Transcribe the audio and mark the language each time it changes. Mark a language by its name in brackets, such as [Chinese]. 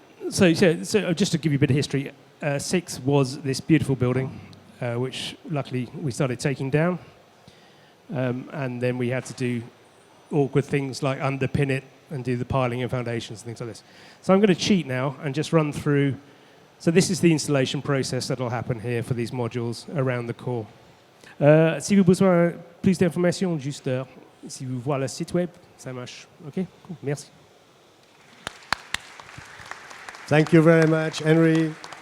[English] So just to give you a bit of history, 6 was this beautiful building, which luckily we started taking down, and then we had to do awkward things like underpin it and do the piling and foundations and things like this. So I'm going to cheat now and just run through. So this is the installation process that will happen here for these modules around the core. [French] Si vous avez besoin plus d'informations, juste si vous voyez le site web, ça marche. [English] OK, cool. [French] Merci. [English] Thank you very much, Henry.